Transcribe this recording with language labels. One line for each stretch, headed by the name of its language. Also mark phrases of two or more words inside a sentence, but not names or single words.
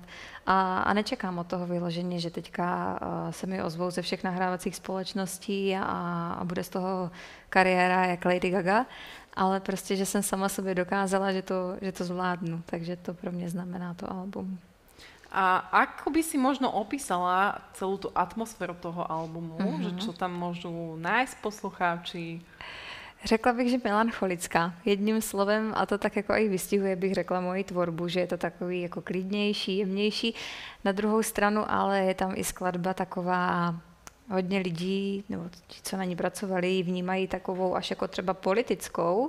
Czech: A nečekám od toho vyloženě, že teďka se mi ozvou ze všech nahrávacích společností a bude z toho kariéra jak Lady Gaga, ale prostě, že jsem sama sobě dokázala, že to zvládnu, takže to pro mě znamená to album.
Slovak: A ako by si možno opísala celú tú atmosféru toho albumu, že čo tam môžu nájsť poslucháči?
Czech: Řekla bych, že melancholická. Jedním slovem, a to tak jako i vystihuje, bych řekla moji tvorbu, že je to takový jako klidnější, jemnější. Na druhou stranu, ale je tam i skladba taková, hodně lidí, nebo ti, co na ní pracovali, vnímají takovou až jako třeba politickou.